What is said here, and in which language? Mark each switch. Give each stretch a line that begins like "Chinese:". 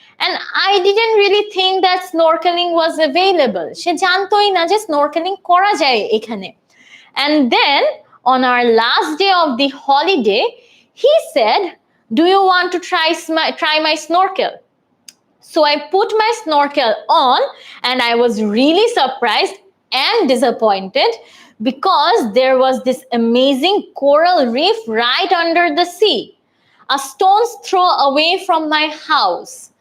English: And I didn't really think that snorkeling was available.
Bangla: সে জানতোই না যে snorkeling করা যায় এখানে।
English: And then on our last day of the holiday, he said, "Do you want to try my snorkel?" So I put my snorkel on, and I was really surprised and disappointed because there was this amazing coral reef right under the sea, a stone's throw away from my house।